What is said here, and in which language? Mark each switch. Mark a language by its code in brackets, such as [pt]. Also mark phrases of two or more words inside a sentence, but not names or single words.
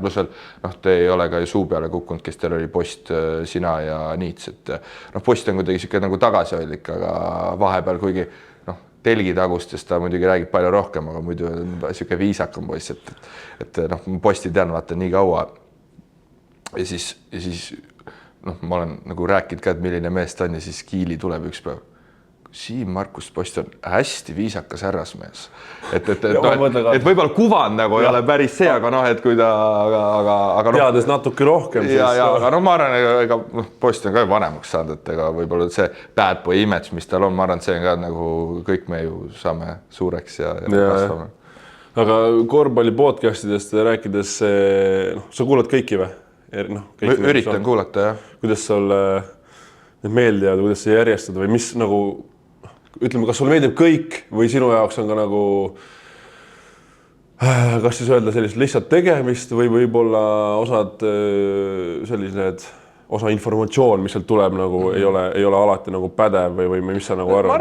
[et] pluss veel, noh, te ei ole ka ju suu peale kukkunud, kes teil oli Post, sina ja Niits, et noh, Post on kuidagi siuke nagu tagasihoidlik, aga vahepeal kuigi noh, telgitagustest ta muidugi räägib palju rohkem, aga muidu on siuke viisakam poiss, et noh, Posti tean vaata nii kaua ja siis noh, ma olen nagu rääkinud ka, et milline mees ta on ja siis Kiili tuleb üks päev. Siim Markus Post on hästi viisakas härrasmees, et võib-olla kuvand nagu ei ole päris see, aga noh, et kui ta, aga noh, teades natuke rohkem. Aga no ma arvan, ega noh, Post on ka vanemaks saanud, et ega võib-olla see [en] bad boy image, [et] mis tal on, ma arvan, see on ka nagu kõik me ju saame suureks ja kasvame. Aga korvpalli podcastidest rääkides, noh, sa kuulad kõiki või? No, üritan kuulata, jah. Kuidas sul need meeldivad, kuidas sa järjestad või mis nagu, ütleme, kas sul meeldib kõik või sinu jaoks on ka nagu, kas siis öelda sellist lihtsalt tegemist või võib-olla osa informatsioon, mis sealt tuleb nagu ei ole alati nagu pädev või mis sa nagu arvad?